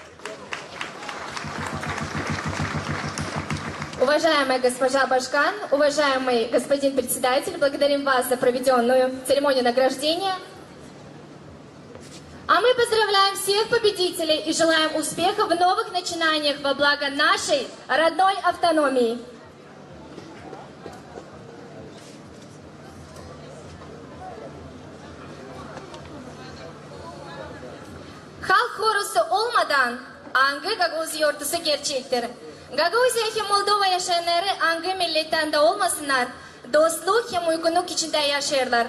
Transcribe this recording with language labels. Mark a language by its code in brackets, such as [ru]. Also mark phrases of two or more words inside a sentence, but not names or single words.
[ru] Уважаемая госпожа Башкан, уважаемый господин председатель, благодарим вас за проведенную церемонию награждения. А мы поздравляем всех победителей и желаем успеха в новых начинаниях во благо нашей родной автономии. [gag] Halk korusu olmadan angı Gaguz yortusu gerçektir. Gaguzya hem Moldova yaşayanları angı milletten de olmasınlar, dostluk hem uygunluk içinde yaşarlar.